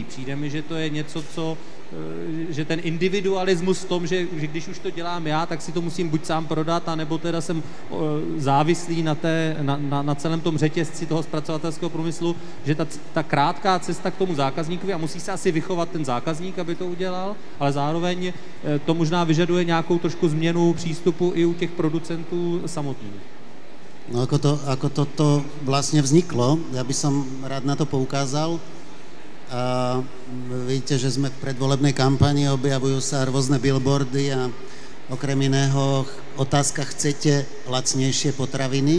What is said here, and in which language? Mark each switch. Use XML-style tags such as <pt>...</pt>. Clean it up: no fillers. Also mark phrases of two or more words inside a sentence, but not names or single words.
<cs>Přijde mi, že to je něco, že ten individualismus v tom, že když už to dělám já, tak si to musím buď sám prodat, anebo teda jsem závislý na celém tom řetězci toho zpracovatelského průmyslu, že ta krátká cesta k tomu zákazníkovi, a musí se asi vychovat ten zákazník, aby to udělal, ale zároveň to možná vyžaduje nějakou trošku změnu přístupu i u těch producentů samotných.</cs> <sk>No ako toto vlastne vzniklo, ja by som rád na to poukázal. A vidíte, že sme v predvolebnej kampani, objavujú sa rôzne billboardy a okrem iného otázka: chcete lacnejšie potraviny?</sk>